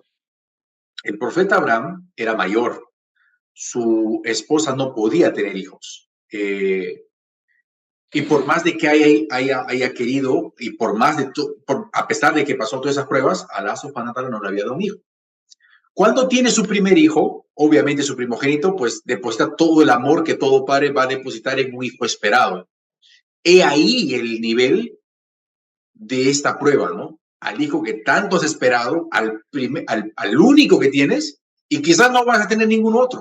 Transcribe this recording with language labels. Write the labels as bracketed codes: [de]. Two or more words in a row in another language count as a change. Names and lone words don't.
[es] El profeta Abraham era mayor, su esposa no podía tener hijos. Y por más de que haya querido, y a pesar de que pasó todas esas pruebas, [ar] الله سبحانه وتعالى [es] no le había dado un hijo. Cuando tiene su primer hijo, obviamente su primogénito, pues deposita todo el amor que todo padre va a depositar en un hijo esperado. He ahí el nivel de esta prueba, ¿no? Al hijo que tanto has esperado, al único que tienes, y quizás no vas a tener ningún otro.